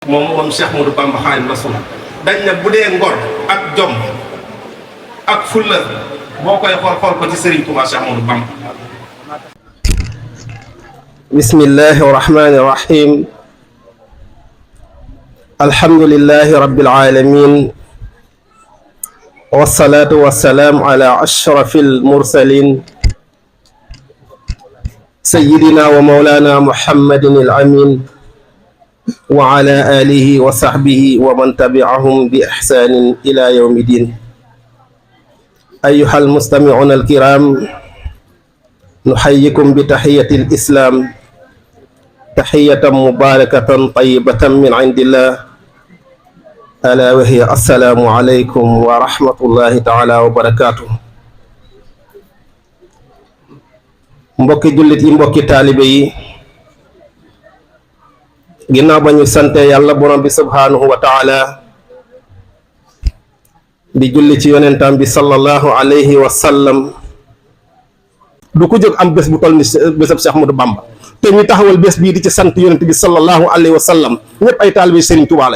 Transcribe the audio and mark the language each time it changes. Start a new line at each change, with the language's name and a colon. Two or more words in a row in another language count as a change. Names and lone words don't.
Wolof: moom Cheikh Modou Bamba Xaadimu Rasuul dañ ne bu dee ngor ak jom ak fulla boo koy xool ko ci Serigne Touba Cheikh Modou Bamba.
Arabic: بسم الله الرحمن الرحيم الحمد لله رب العالمين والصلاة والسلام على أشرف المرسلين سيدنا ومولانا محمد الأمين وعلى آله وصحبه ومن تبعهم بإحسان إلى يوم الدين. أيها المستمعون الكرام نحييكم بتحية الإسلام, تحية مباركة طيبة من عند الله ألا وهي السلام عليكم ورحمة الله تعالى وبركاته.
Wolof: mbokki jullit yi, mbokki taalibe yi, ginnaaw ba ñu sante yàlla borom bi
Arabic: سبحانه وتعالى
Wolof: di julli ci yonentam bi
Arabic: صلى الله عليه وسلم,
Wolof: du ko jóg am bés bu toll ni bésab Cheikh Ahmadou Bamba te ñu taxawal bés bii di ci sant yonent bi
Arabic: صلى الله عليه وسلم,
Wolof: ñëpp ay taalibe Serigne Touba lañ.